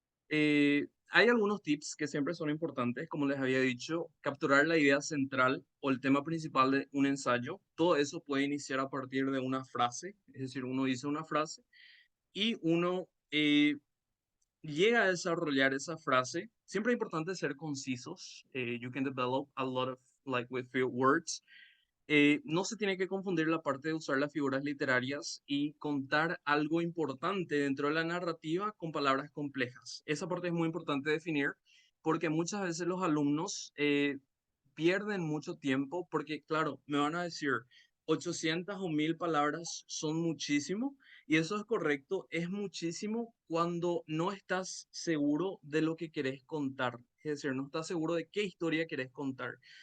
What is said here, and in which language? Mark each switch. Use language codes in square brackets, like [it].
[es] Hay algunos tips que siempre son importantes, como les había dicho, capturar la idea central o el tema principal de un ensayo. Todo eso puede iniciar a partir de una frase, es decir, uno dice una frase y uno llega a desarrollar esa frase. Siempre es importante ser concisos. [en] You can develop a lot of like with few words. [es] No se tiene que confundir la parte de usar las figuras literarias y contar algo importante dentro de la narrativa con palabras complejas. Esa parte es muy importante definir porque muchas veces los alumnos pierden mucho tiempo porque, claro, me van a decir 800 o 1000 palabras son muchísimo y eso es correcto, es muchísimo cuando no estás seguro de lo que querés contar, es decir, no estás seguro de qué historia querés contar.